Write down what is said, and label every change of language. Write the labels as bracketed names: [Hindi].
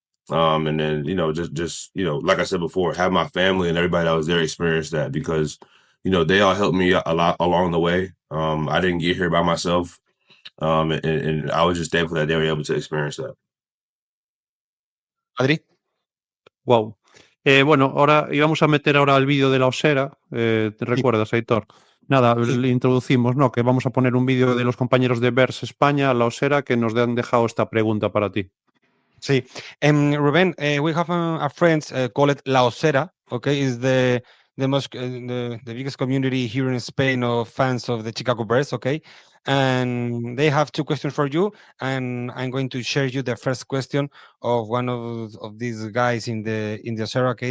[English] And then just like I said before, have my family and everybody that was there experience that, because they all helped me a lot along the way. I didn't get here by myself, and I was just thankful that they were able to experience that. Adri. Wow. [Spanish] Bueno, ahora íbamos a meter ahora el vídeo de la osera. ¿Te recuerdas, Aitor? Nada, le introducimos, ¿no? Que vamos a poner un vídeo de los compañeros de Vers España, la osera, que nos han dejado esta pregunta para ti. Sí. [English] Ruben, we have a friend called La Osera, okay? Is the biggest community here in Spain of fans of the Chicago Bears, okay? And they have two questions for you, and I'm going to share you the first question of one of these guys in the Osera, okay?